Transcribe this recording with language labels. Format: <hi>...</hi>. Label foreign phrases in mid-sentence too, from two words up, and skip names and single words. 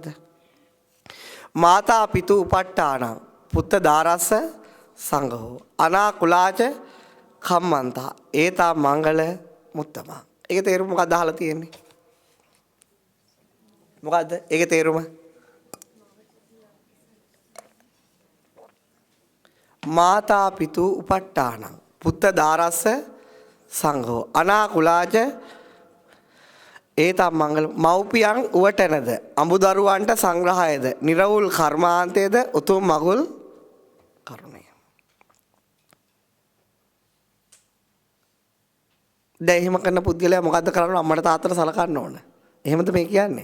<pi>මාතා පිතු උපට්ඨාන පුත්ත දාරස්ස සංඝෝ අනාකුලාච කම්මන්තා ඒතා මංගල මුත්තම.</pi> <si>ඒකේ තේරුම මොකක්ද අහලා තියෙන්නේ? මොකද්ද? ඒකේ තේරුම</si> <pi>මාතා පිතු උපට්ඨාන පුත්ත දාරස්ස සංඝෝ අනාකුලාච ඒතම් මංගල</pi> <si>මව්පියන් උවටනද අඹදරුවන්ට සංග්‍රහයද නිර්වුල් කර්මාන්තයේද උතුම් මගුල් කරුණය. දැන් එහෙම කරන පුද්ගලයා මොකද්ද කරන්නේ? අම්මට තාත්තට සලකන්න ඕන. එහෙමද මේ කියන්නේ?</si>